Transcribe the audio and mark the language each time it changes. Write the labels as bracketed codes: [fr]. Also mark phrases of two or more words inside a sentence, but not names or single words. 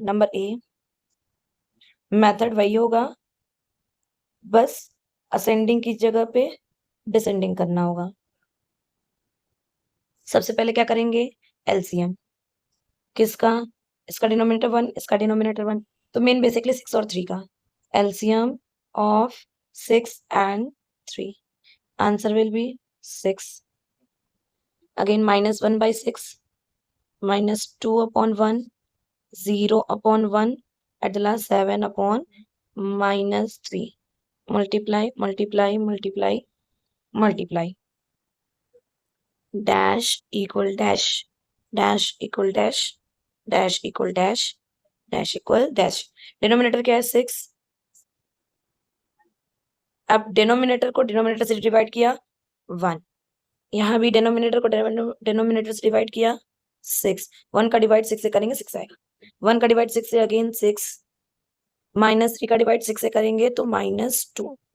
[hi] नंबर ए, मेथड वही होगा, बस असेंडिंग की जगह पे डिसेंडिंग करना होगा। सबसे पहले क्या करेंगे, एलसीएम किसका, इसका डिनोमिनेटर 1, इसका डिनोमिनेटर 1, तो मेन बेसिकली 6 और 3 का [en] LCM of 6 and 3, answer will be 6. अगेन -1/6 -2 upon 1, 0 upon 1, at the last 7 upon -3, multiply multiply multiply multiply, dash equal dash, dash equal dash, dash equal dash, dash equal dash। [hi] डिनोमिनेटर क्या है 6, अब डिनोमिनेटर को डिनोमिनेटर से डिवाइड किया 1, यहाँ भी डिनोमिनेटर को डिनोमिनेटर से डिवाइड किया 6, 1 का डिवाइड 6 से करेंगे 6 आएगा, 1 का डिवाइड 6 से अगेन 6, -3 का डिवाइड 6 से करेंगे तो -2।